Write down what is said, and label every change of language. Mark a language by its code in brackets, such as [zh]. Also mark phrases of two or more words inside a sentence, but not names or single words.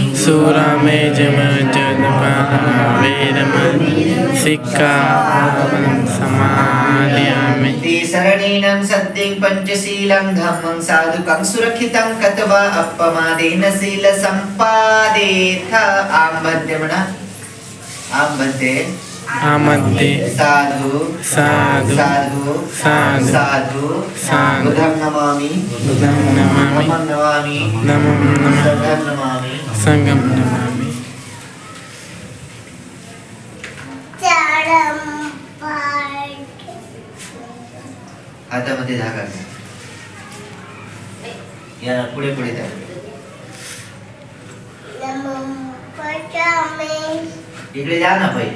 [pi] सूरामेरयमज्जपमादठाना वेरमणि सिक्खापदं समादयामि. शरणेन सद्यं पंचशीलं धम्मं साधुकं सुरक्षितं कत्वा अपमादेन शील संपादेथ. [mr] आम्बध्ये म्हणा. आम्बध्ये आमध्ये [pi] साधु साधु साधु साधु साधु साधु. बुद्धं नमामि. बुद्धं नमामि. धम्मं नमामि. नमः नमः. संघं नमामि. संघं नमामि. [mr] हातामध्ये धागा घ्या. या पुढे पुढे द्या. इकडे द्या ना पहिले.